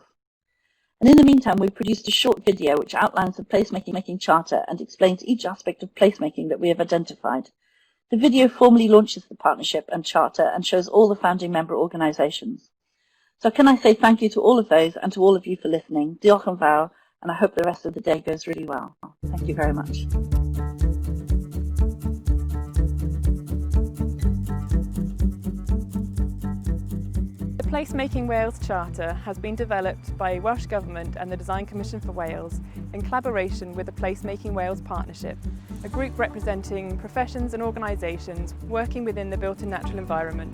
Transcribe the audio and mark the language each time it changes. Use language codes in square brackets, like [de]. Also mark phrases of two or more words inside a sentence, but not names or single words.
[en] And in the meantime, we've produced a short video which outlines the Placemaking Charter and explains each aspect of placemaking that we have identified. The video formally launches the partnership and charter and shows all the founding member organisations. So can I say thank you to all of those and to all of you for listening. [cy] Diolch yn fawr, [en] and I hope the rest of the day goes really well. Thank you very much. The Placemaking Wales Charter has been developed by Welsh Government and the Design Commission for Wales in collaboration with the Placemaking Wales Partnership, a group representing professions and organisations working within the built and natural environment.